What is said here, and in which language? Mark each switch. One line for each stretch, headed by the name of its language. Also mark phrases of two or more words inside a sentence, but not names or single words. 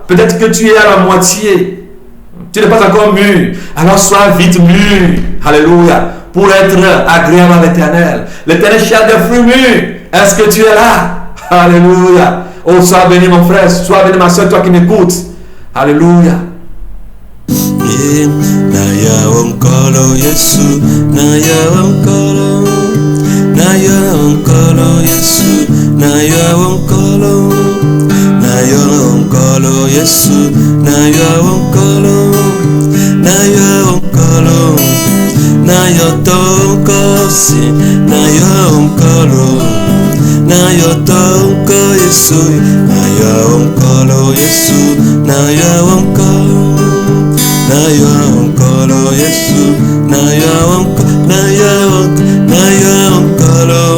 French: Peut-être que tu es à la moitié. Tu n'es pas encore mûr. Alors sois vite mûr. Alléluia. Pour être agréable à l'Éternel. L'Éternel cherche des fruits mûrs. Est-ce que tu es là? Alléluia. Oh, sois béni mon frère. Sois béni ma soeur, toi qui m'écoutes. Alléluia.
Lingala: Naya onkolo Yesu. Naya onkolo. Naya onkolo Yesu. Naya onkolo, naya onkolo Yesu, naya onkolo, naya onkolo, naya tonkosi, naya onkolo, naya tonko Yesu, naya onkolo Yesu, naya onkolo, naya onkolo Yesu, naya onkolo, naya onkolo.